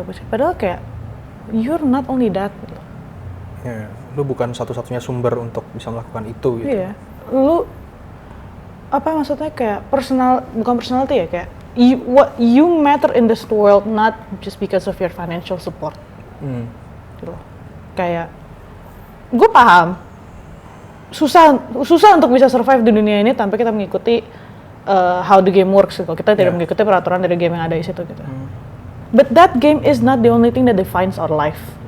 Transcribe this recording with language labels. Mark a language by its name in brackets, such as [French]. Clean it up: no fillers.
[Indonesian] Padahal kayak [English] you're not only that. [Indonesian] Gitu. Ya, lu bukan satu-satunya sumber untuk bisa melakukan itu gitu. Iya, lu apa maksudnya kayak bukan personality ya, kayak [English] you matter in this world not just because of your financial support. Gitu. [Indonesian] Kayak gue paham susah untuk bisa survive di dunia ini tanpa kita mengikuti [English] how the game works [Indonesian] gitu. Kita tidak mengikuti peraturan dari game yang ada di situ gitu. [English] But that game is not the only thing that defines our life.